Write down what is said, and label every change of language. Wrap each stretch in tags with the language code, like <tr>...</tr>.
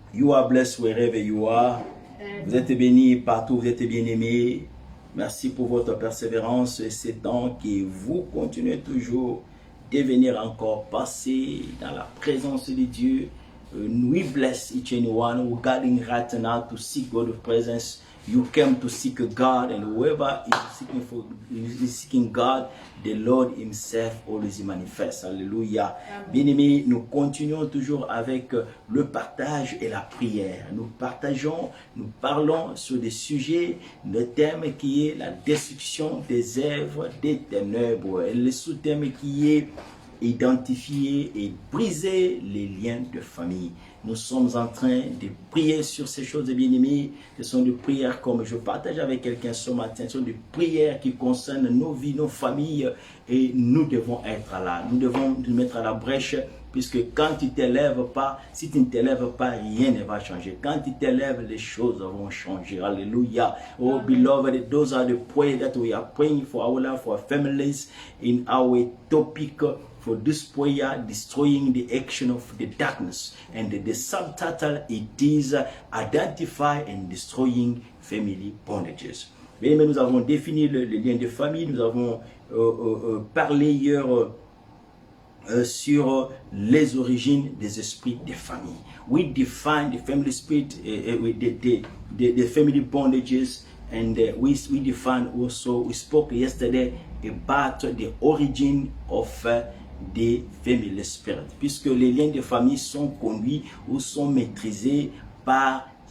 <en>You are blessed wherever you are.</en> <fr>Vous êtes bénis partout, vous êtes bien aimés. Merci pour votre persévérance et ces temps que vous continuez toujours de venir encore passer dans la présence de Dieu.</fr> <en>We bless each and one who gathering right now to seek God's presence. You came to seek God, and whoever is seeking God, the Lord Himself always manifeste.</en> <fr>Alléluia. Bien-aimés, nous continuons toujours avec le partage et la prière. Nous parlons sur des sujets, le thème qui est la destruction des œuvres des ténèbres. Et le sous-thème qui est identifier et briser les liens de famille. Nous sommes en train de prier sur ces choses, bien-aimés. Ce sont des prières comme je partage avec quelqu'un ce matin. Ce sont des prières qui concernent nos vies, nos familles. Et nous devons être là. Nous devons nous mettre à la brèche. Puisque quand tu ne t'élèves pas, si tu ne t'élèves pas, rien ne va changer. Quand tu t'élèves, les choses vont changer. Alléluia.</fr> <en>Oh, beloved, those are the prayers that we are praying for our life, for our families, in our topic for this prayer, destroying the action of the darkness. And the subtitle, it is Identify and Destroying Family Bondages.</en> <fr>Mais nous avons défini le lien de famille, nous avons parlé hier sur les origines des esprits de famille.</fr> <en>We define the family spirit, the family bondages, and we define also, we spoke yesterday about the origin of the family spirit,</en> <fr>puisque les liens de famille sont conduits ou sont maîtrisés par</fr>